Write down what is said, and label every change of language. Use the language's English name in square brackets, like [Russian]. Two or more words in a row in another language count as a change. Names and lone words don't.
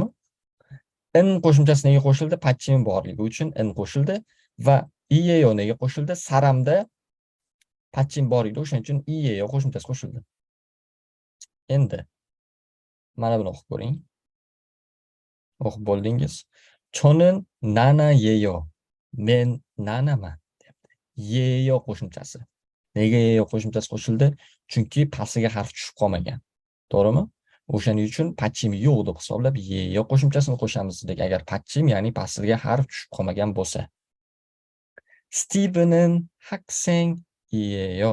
[Uzbek] In qo'shimchasi nega qo'shildi? Patchim borligi uchun in qo'shildi va iyeyo nega qo'shildi? Saramda patchim bor edi, o'shaning uchun iyeyo qo'shimchasi qo'shildi. Endi mana buni o'qib ko'ring. O'qib bo'ldingiz. [Korean] 저는 나나예요. [Uzbek] Men 나나만. 예요 qo'shimchasi. Nega yeyo qo'shimchasi qo'shildi? Chunki pastiga harf tushib qolmagan. To'g'rimi? O'shaning uchun patchim yo'q deb hisoblab yeyo qo'shimchasini qo'shamiz dedik. Agar patchim, ya'ni pastiga harf tushib qolmagan bo'lsa. [Korean] Steven'ın 학생이에요.